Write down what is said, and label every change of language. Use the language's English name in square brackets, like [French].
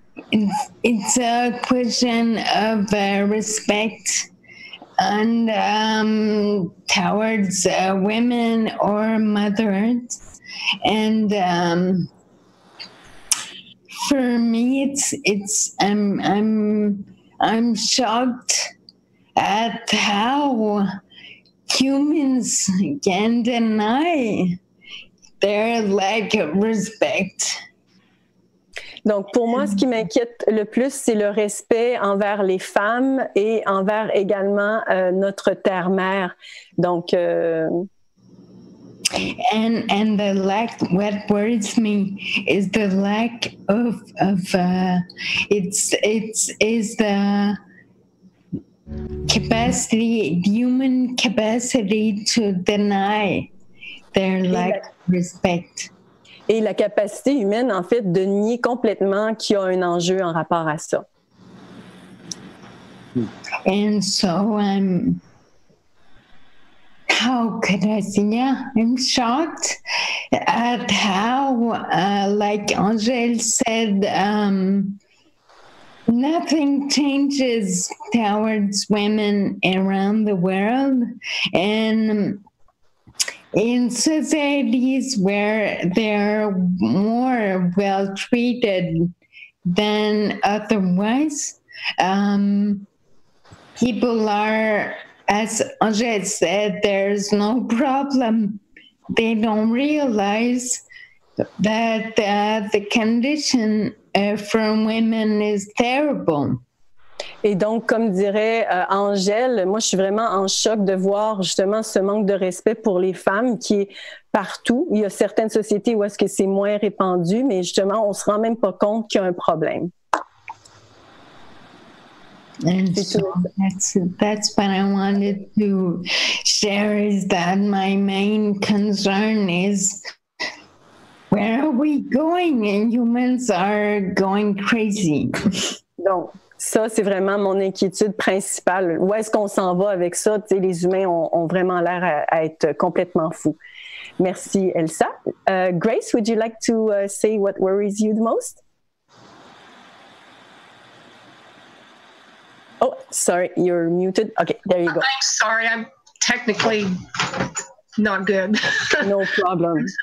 [English] it's a question of respect and towards women or mothers, and for me, it's I'm shocked at how humans can deny their lack of respect. [French] Donc, pour moi, ce qui m'inquiète le plus, c'est le respect envers les femmes et envers également notre terre-mère. Donc, [English] and the lack. What worries me is the lack of it's the capacity, human capacity to deny their lack of respect. [French] Et la capacité humaine, en fait, de nier complètement qu'il y a un enjeu en rapport à ça. [English] And so how could I say? Yeah, I'm shocked at how, like Angèle said, nothing changes towards women around the world. And in societies where they're more well treated than otherwise, people are, as Angèle said, there's no problem. They don't realize that the condition for women is terrible. [French] Et donc, comme dirait Angèle, moi, je suis vraiment en choc de voir justement ce manque de respect pour les femmes qui est partout. Il y a certaines sociétés où est-ce que c'est moins répandu, mais justement, on ne se rend même pas compte qu'il y a un problème. [English] And so that's what I wanted to share, is that my main concern is, where are we going? And humans are going crazy. [French] Donc, ça, c'est vraiment mon inquiétude principale. Où est-ce qu'on s'en va avec ça? Tu sais, les humains ont vraiment l'air à être complètement fous. Merci, Elsa. [English] Grace, would you like to say what worries you the most? Oh, sorry, you're muted. Okay, there you go. I'm sorry, I'm technically not good. No problem.